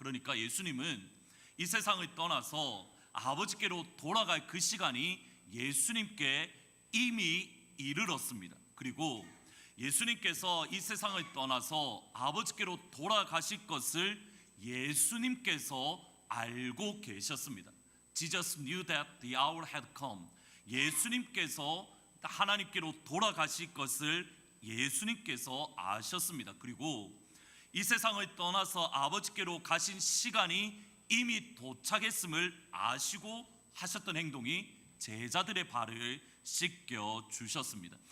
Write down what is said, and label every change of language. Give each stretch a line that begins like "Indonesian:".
Korean: 그러니까 예수님은 이 세상을 떠나서 아버지께로 돌아갈 그 시간이 예수님께 이미 이르렀습니다. 그리고 예수님께서 이 세상을 떠나서 아버지께로 돌아가실 것을 예수님께서 알고 계셨습니다.
English: Jesus knew that the hour had come.
Korean: 예수님께서 하나님께로 돌아가실 것을 예수님께서 아셨습니다. 그리고 이 세상을 떠나서 아버지께로 가신 시간이 이미 도착했음을 아시고 하셨던 행동이 제자들의 발을 씻겨 주셨습니다.